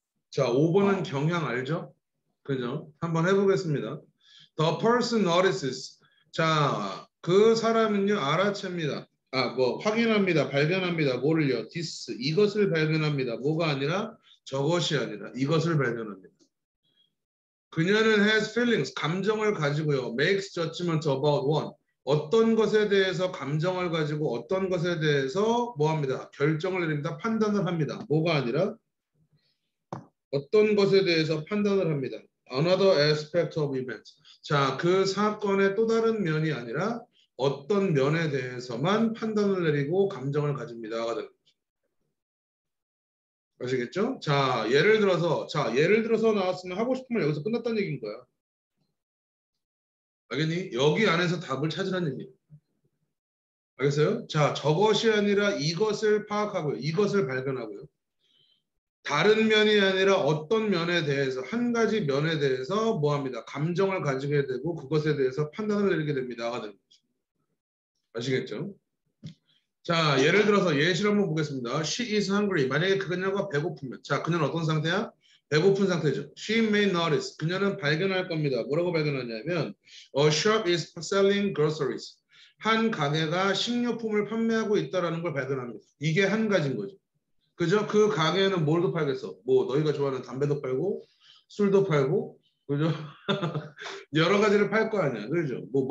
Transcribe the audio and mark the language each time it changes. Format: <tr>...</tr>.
<ko>자, 5번은 경향 알죠? 그죠? 한번 해보겠습니다.</ko> <en>The person notices.</en> <ko>자, 그 사람은요, 알아챕니다. 확인합니다. 발견합니다. 뭐를요? this. 이것을 발견합니다. 뭐가 아니라 저것이 아니라 이것을 발견합니다. 그녀는</ko> <en>has feelings.</en> <ko>감정을 가지고요.</ko> <en>makes judgment about one.</en> <ko>어떤 것에 대해서 감정을 가지고 어떤 것에 대해서 뭐합니다. 결정을 내립니다. 판단을 합니다. 뭐가 아니라 어떤 것에 대해서 판단을 합니다.</ko> <en>Another aspect of event.</en> <ko>자, 그 사건의 또 다른 면이 아니라 어떤 면에 대해서만 판단을 내리고 감정을 가집니다가 되는 거죠. 아시겠죠? 자, 예를 들어서 나왔으면 하고 싶은 말 여기서 끝났다는 얘기인 거야. 알겠니? 여기 안에서 답을 찾으라는 얘기예요. 알겠어요? 자, 저것이 아니라 이것을 파악하고요. 이것을 발견하고요. 다른 면이 아니라 어떤 면에 대해서 한 가지 면에 대해서 뭐합니다. 감정을 가지게 되고 그것에 대해서 판단을 내리게 됩니다가 되는 거죠. 아시겠죠? 자, 예를 들어서 예시를 한번 보겠습니다.</ko> <en>She is hungry.</en> <ko>만약에 그녀가 배고프면 자, 그녀는 어떤 상태야? 배고픈 상태죠.</ko> <en>She may notice.</en> <ko>그녀는 발견할 겁니다. 뭐라고 발견하냐면</ko> <en>A shop is selling groceries.</en> <ko>한 가게가 식료품을 판매하고 있다는 걸 발견합니다. 이게 한 가지인 거죠. 그죠? 그 가게에는 뭘도 팔겠어? 뭐 너희가 좋아하는 담배도 팔고 술도 팔고 그죠? 여러 가지를 팔 거 아니야. 그죠?</ko>